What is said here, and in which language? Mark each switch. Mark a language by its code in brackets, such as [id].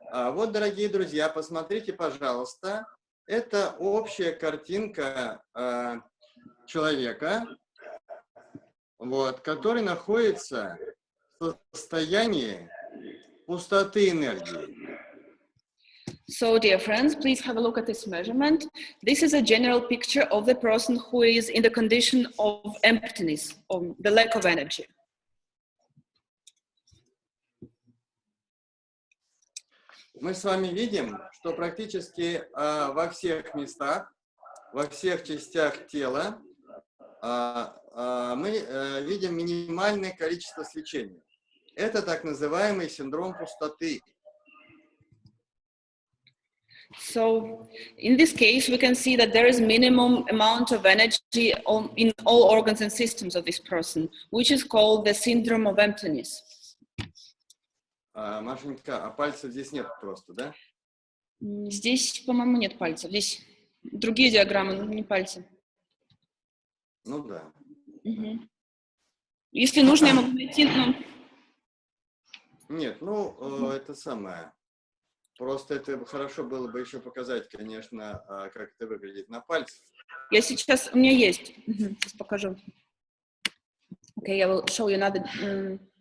[ru] Вот, дорогие друзья, посмотрите, пожалуйста, это общая картинка человека, вот, который находится в состоянии пустоты энергии. [en] So, dear friends, please have a look at this measurement. This is a general picture of the person who is in the condition of emptiness, of the lack of energy. [ru] мы с вами видим, что практически во всех местах, во всех частях тела мы видим минимальное количество свечения. Это так называемый синдром пустоты. [en] So in this case, we can see that there is minimum amount of energy in all organs and systems of this person, which is called the syndrome of emptiness. [ru] Машенька, а пальцев здесь нет просто, да? Здесь, по-моему, нет пальцев. Здесь другие диаграммы, но не пальцы. Ну да. Угу. Если нужно, я могу найти, но... Нет, ну, это самое. Просто это хорошо было бы еще показать, конечно, как это выглядит на пальцах. Я сейчас, у меня есть. Сейчас покажу. [en] Okay, I will show you another.